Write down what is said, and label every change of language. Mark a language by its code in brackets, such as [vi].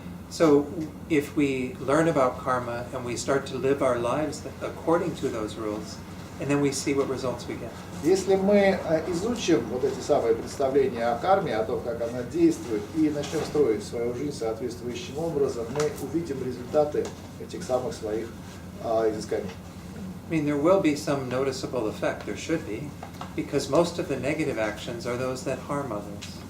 [en] So if we learn about karma and we start to live our lives according to those rules, and then we see what results we get. [ru] Если мы изучим вот эти самые представления о карме, о том, как она действует, и начнем строить свою жизнь соответствующим образом, мы увидим результаты этих самых своих изысканий. [en] I mean, there will be some noticeable effect, there should be, because most of the negative actions are those that harm others.